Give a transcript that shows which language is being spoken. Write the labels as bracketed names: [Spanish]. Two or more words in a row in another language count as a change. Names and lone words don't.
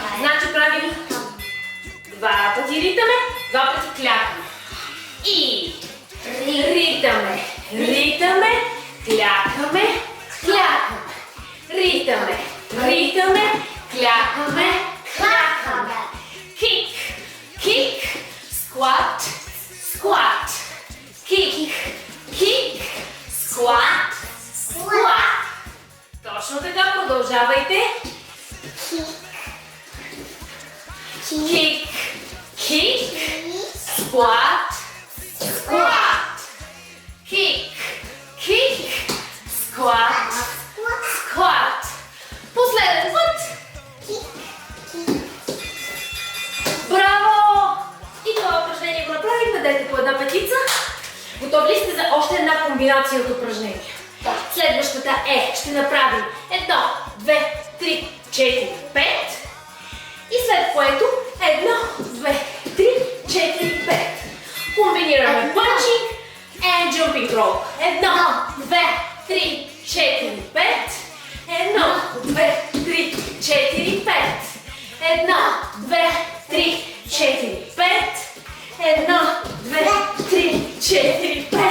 [Bulgarian] Значи правим 2 пъти ритаме, 2 пъти клякаме. И ритаме, клякаме, клякаме. Ритаме, клякаме, клякаме. [English] Кик, squat, squat. Kick, squat, squat. [Bulgarian] Точно така, продължавайте. [English] Kick, squat, squat. Kick, squat, squat. [Bulgarian] Последен път. Браво! И това упражнение го направим. Дадете по една петица. Готови ли сте за още една комбинация от упражнения? Да. Следващата ще направим 1, 2, 3, 4, 5. И след което 1, 2, 3, 4, 5. Комбинираме [English] punching and jumping rope. [Bulgarian] 1, 2, 3, 4, 5. 1, 2, 3, 4, 5. 1, 2, 3, 4, 5. 1, 2, 3, 4, 5.